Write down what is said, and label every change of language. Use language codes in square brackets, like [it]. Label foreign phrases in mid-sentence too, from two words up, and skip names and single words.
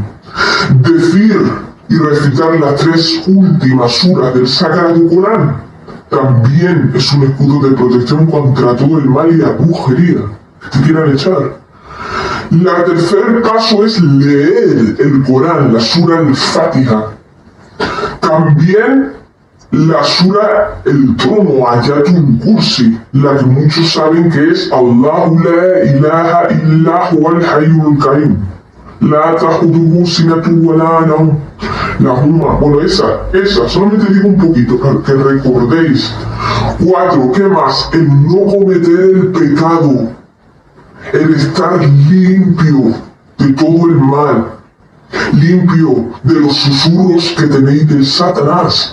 [es] Decir y recitar las 3 últimas suras del Sagrado Corán también es un escudo de protección contra todo el mal y la brujería que te quieran echar. El tercer paso es leer el Corán, la sura al-Fatiha. También la sura El Trono, [ar] آية الكرسي, [es] la que muchos saben que es [ar] الله لا إله إلا هو الحي القيوم. لا تأخذه سنة ولا نوم. [es] Bueno, esa, solamente digo un poquito para que recordéis. 4, ¿qué más? El no cometer el pecado, el estar limpio de todo el mal, limpio de los susurros que tenéis del Satanás.